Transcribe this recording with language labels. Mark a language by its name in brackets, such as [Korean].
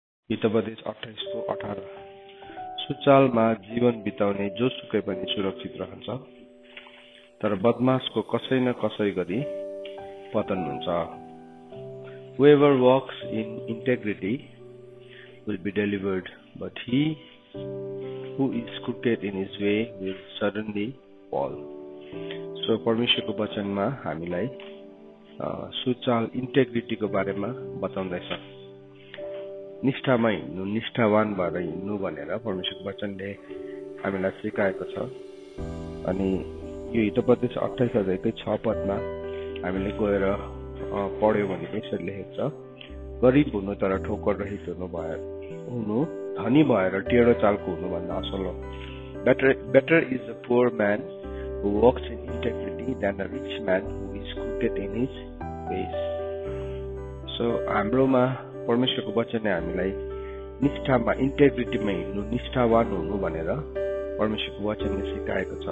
[Nepali] हितोपदेश 28:18 सुचालमा जीवन बिताउने जोसुकै पनि सुरक्षित रहन्छ, तर बदमाशको कसै न कसै गरी पतन हुन्छ। [English] Whoever walks in integrity will be delivered, but he who is crooked in his way will suddenly fall. [Nepali] So परमेश्वरको वचनमा हामीलाई सुचाल इन्टेग्रिटीको बारेमा बताउँदैछ। निष्ठामा हिँड्नु, निष्ठावान भएर हिँड्नु भनेर परमेश्वरको वचनले हामीलाई सिकाएको छ। अनि यो हितोपदेश 28 अध्यायकै 6 पदमा हामीले गएर पढ्यो भने यसरी लेखेको छ, गरिब हुनु तर ठोकर रहित हुनु धनी भएर टेढो चालको हुनुभन्दा असल हो। [English] Better is a poor man who walks in integrity than a rich man who is crooked in his ways. [Nepali] So हाम्रोमा परमेश्वरको वचनले हामीलाई निष्ठामा, इन्टेग्रिटीमा हिँड्नु, निष्ठावान हुनु भनेर परमेश्वरको वचनले सिकाएको छ।